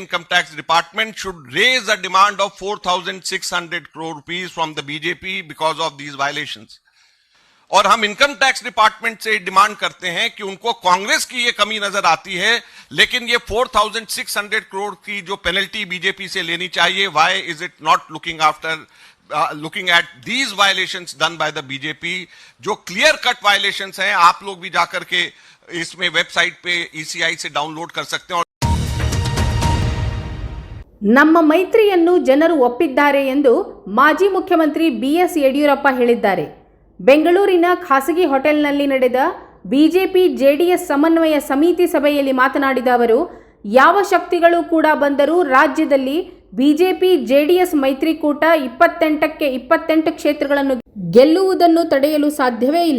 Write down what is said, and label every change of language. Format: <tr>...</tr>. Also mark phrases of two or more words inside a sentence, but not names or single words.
<en>Income tax department should raise a demand of 4600 crore rupees from the BJP because of these violations.</en> <hi>और हम</hi> <en>income tax department</en> <hi>से डिमांड करते हैं कि उनको कांग्रेस की ये कमी नजर आती है, लेकिन ये 4600 करोड़ की जो पेनल्टी बीजेपी से लेनी चाहिए,</hi> <en>Why is it not looking at these violations done by the BJP, जो clear cut violations हैं।</en> <hi>आप लोग भी जाकर के इसमें वेबसाइट पे ECI से डाउनलोड कर सकते हैं।</hi> <kn>ನಮ್ಮ ಮೈತ್ರಿಯನ್ನು ಜನರು ಒಪ್ಪಿದ್ದಾರೆ ಎಂದು ಮಾಜಿ ಮುಖ್ಯಮಂತ್ರಿ BS ಯಡಿಯೂರಪ್ಪ ಹೇಳಿದ್ದಾರೆ. ಬೆಂಗಳೂರಿನ ಖಾಸಗಿ ಹೋಟೆಲ್ನಲ್ಲಿ ನಡೆದ ಬಿಜೆಪಿ JDS ಸಮನ್ವಯ ಸಮಿತಿ ಸಭೆಯಲ್ಲಿ ಮಾತನಾಡಿದ ಅವರು, ಯಾವ ಶಕ್ತಿಗಳು ಕೂಡ ಬಂದರೂ ರಾಜ್ಯದಲ್ಲಿ ಬಿಜೆಪಿ JDS ಮೈತ್ರಿಕೂಟ 28ಕ್ಕೆ 28 ಕ್ಷೇತ್ರಗಳನ್ನು ಗೆಲ್ಲುವುದನ್ನು ತಡೆಯಲು ಸಾಧ್ಯವೇ ಇಲ್ಲ.</kn>